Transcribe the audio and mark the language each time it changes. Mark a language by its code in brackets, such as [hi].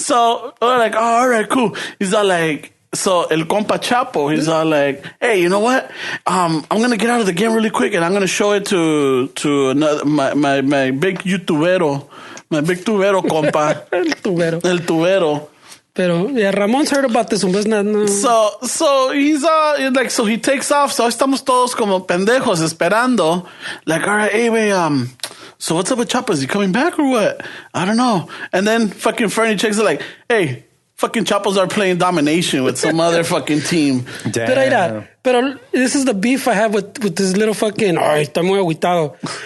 [en] So we're like, oh, all right, cool. He's all like, so [es] el compa Chapo, [en] he's all like, hey, you know what? I'm gonna get out of the game really quick and I'm gonna show it to another, my big YouTubero, my big tubero compa. [es] El tubero. [en] Pero yeah, Ramon's heard about this one, but it's not. No. So he's like, so he takes off. [es] So estamos todos como pendejos esperando. [en] Like, all right, hey, wait, so what's up with Chapo? Is he coming back or what? I don't know. And then fucking Fernie checks it like, hey, fucking Chapos are playing domination with some other fucking team. Damn. Pero this is the beef I have with this little fucking, [es] ay, está muy agüitado.